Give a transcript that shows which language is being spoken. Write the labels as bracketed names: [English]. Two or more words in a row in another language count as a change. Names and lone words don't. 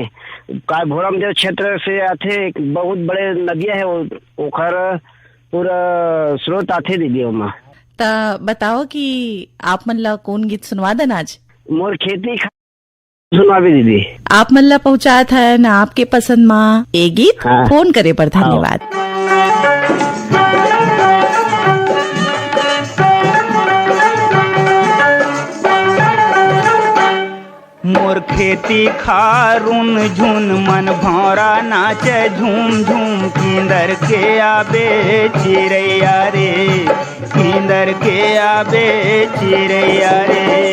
[Chhattisgarhi] का भोरम देव क्षेत्र से आते एक बहुत बड़े नदिया है, ओखर पूरा स्रोत आते दीदी वहाँ। ता बताओ कि आप मन ला कौन गीत सुनवा देना आज? मोर खेती सुनवा भी दीदी। आप मन ला पहुँचा था ना आपके पसंद माँ ए गीत। हाँ। फोन करे पर धन्यवाद। मोर खेती खारून झुन मन भौरा नाचे झूम झूम किंदर के आबे चिड़ैया रे, किंदर के आबे चिड़ैया रे।